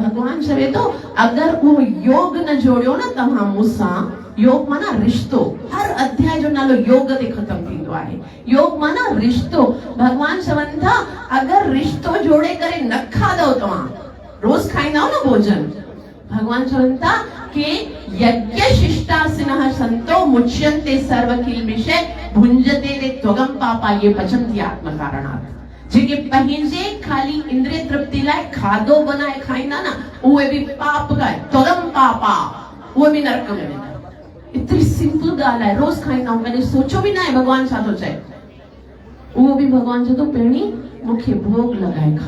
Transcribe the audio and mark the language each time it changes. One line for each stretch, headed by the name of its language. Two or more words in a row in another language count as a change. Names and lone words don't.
Sindhi: भगवान चवे थो अगर उहो योग न जोड़ियो न तव्हां मूंसां, योग माना रिश्तो। हर अध्याय जो नालो योग ते खत्म थींदो आहे। योग माना रिश्तो। भगवान चवनि था अगर रिश्तो जोड़े करे न खाधो, तव्हां रोज खाईंदा न भोजन, भगवान चवनि था कि
Sanskrit: यज्ञ शिष्टासिनः संतो मुच्यन्ते सर्व किल्बिषे भुंजते ते त्वगम पापा ये पचन्ति आत्मकारणात्।
Sindhi: जेके पंहिंजे खाली इंद्रिय तृप्ति लाइ खाधो बनाए खाईंदा न उहे बि पाप गाए
Sanskrit: त्वगम पापा,
Sindhi: उहे बि नरक में वेंदा। इतनी सिंपल ॻाल्हि आहे, रोज खाईंदा आहियूं, कॾहिं सोचो बि न आहे भगवान छा थो चए। उहो बि भगवान चए थो पहिरीं मूंखे भोग लॻाए खाओ।